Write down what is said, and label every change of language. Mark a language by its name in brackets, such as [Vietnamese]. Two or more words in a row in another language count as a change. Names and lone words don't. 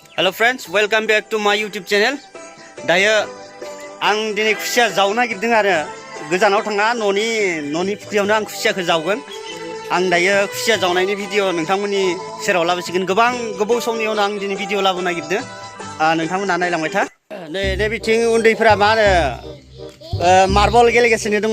[English] Hello friends, welcome back to my YouTube channel. [Bodo] Dayo ang dini khusiya jaona nagirdों आरो गोजानाव थाङा न'नि फुख्रियावनो आं खुसियाखौ जावगोन. आं दायो खुसिया जावनायनि भिडिअ नोंथांमोननि सेराव लाबोसिगोन. गोबां गोबाव समनि उनाव आं दिनै भिडिअ लाबोनो नागिरदों. नोंथांमोना नायलांबाय था. नै बिथिं उन्दैफोरा मा होनो मार्बल गेलेगासिनो दङ.